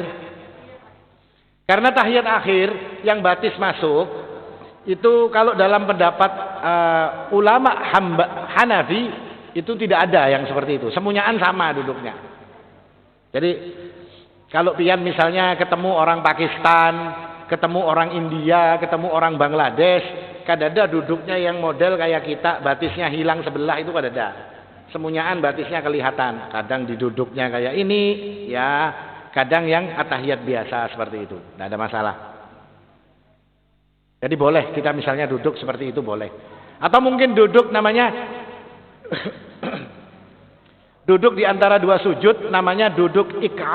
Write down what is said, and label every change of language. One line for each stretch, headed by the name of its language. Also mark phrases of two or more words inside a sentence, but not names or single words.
Indonesian: Karena tahiyat akhir yang batis masuk itu kalau dalam pendapat ulama Hanafi itu tidak ada yang seperti itu. Semuanyaan sama duduknya. Jadi kalau pian misalnya ketemu orang Pakistan, ketemu orang India, ketemu orang Bangladesh,
Banjar: kadada duduknya yang model kayak kita, batisnya hilang sebelah itu kadada.
Indonesian: Semuanyaan batisnya kelihatan. Kadang diduduknya kayak ini, ya, kadang yang atahiyat biasa seperti itu. Tidak ada masalah. Jadi boleh kita misalnya duduk seperti itu boleh. Atau mungkin duduk namanya duduk di antara dua sujud namanya duduk ik'a.